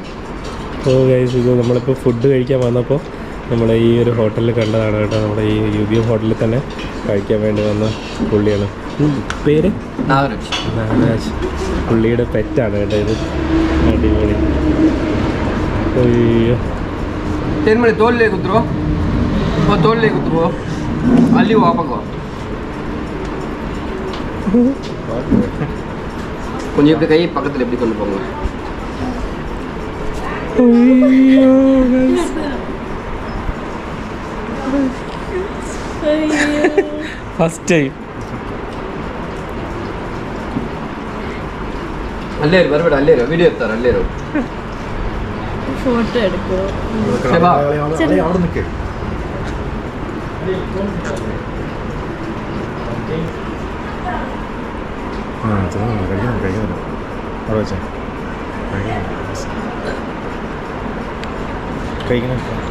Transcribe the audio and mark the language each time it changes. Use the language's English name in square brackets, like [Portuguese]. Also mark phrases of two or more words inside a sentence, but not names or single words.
[Malayalam] ഓ ഗൈസ് ഇത് നമ്മളിപ്പോൾ ഫുഡ് കഴിക്കാൻ വന്നപ്പോൾ നമ്മൾ ഈ ഒരു ഹോട്ടലിൽ കണ്ടതാണ് കേട്ടോ. നമ്മുടെ ഈ UBM ഹോട്ടലിൽ തന്നെ കഴിക്കാൻ വേണ്ടി വന്ന പുള്ളിയാണ്. പേര് നാഗരാജ്. പുള്ളിയുടെ പെറ്റാണ് കേട്ടോ ഇത്. അടിപൊളി. അയ്യോ [Kannada] ತೋಲ್ ಕೂತ್ರು ತೋಲ್ ಕೂತ್ರು ಅಲ್ಲಿ ವಾಪಸ್ [Tamil] கொஞ்சம் இப்படி கை பக்கத்தில் எப்படி கொண்டு போங்க. [English] first time [Kannada] ಅಲ್ಲೇ ಇರು, ಬರಬೇಡ, ಅಲ್ಲೇ ಇರು, ವಿಡಿಯೋ ಇರ್ತಾರೆ, ಅಲ್ಲೇ ಇರು. [Malayalam] ഫോട്ടോ എടുക്കുമോ? അവിടെ നിൽക്കേ. കഴിക്കണം അവിടെ വെച്ചാൽ കഴിക്കണം.